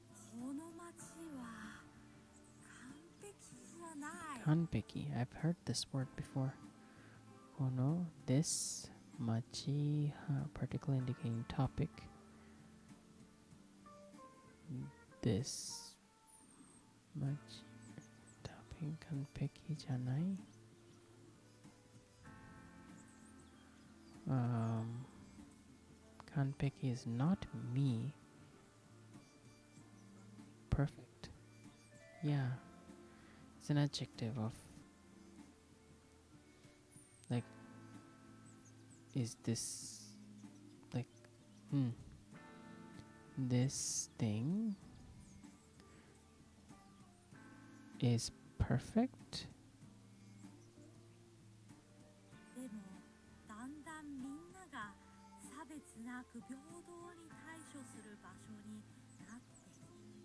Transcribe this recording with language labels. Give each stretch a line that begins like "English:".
Japanese: この町は完璧じゃない Kanpeki.
English: I've heard this word before. Oh no, this machi, particle indicating topic. This machi topic
Japanese: kanpeki janai.
English: Kanpeki is not me. Perfect. Yeah. It's an adjective of like is this like this thing is perfect.
Japanese: でもだんだんみんなが差別なく平等に対処する場所になっている